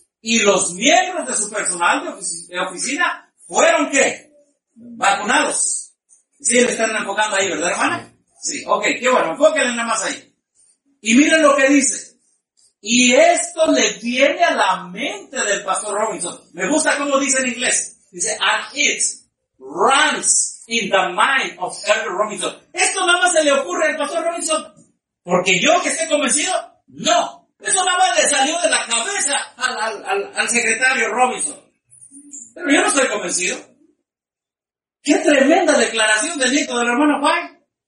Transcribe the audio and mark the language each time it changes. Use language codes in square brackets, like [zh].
[es] Y los miembros de su personal de oficina fueron, ¿qué? Vacunados. Sí, le están enfocando ahí, ¿verdad, hermana? Sí, ok, qué bueno, enfóquenle nada más ahí. Y miren lo que dice. Y esto le viene a la mente del pastor Robinson. Me gusta cómo dice en inglés. [en] Dice, and it runs in the mind of Elder Robinson. [es] ¿Esto nada más se le ocurre al pastor Robinson? ¿Porque yo que esté convencido? No. Eso nada más le salió de la cabeza al secretario Robinson. Pero yo no estoy convencido. ¡Qué tremenda declaración del nieto del hermano White!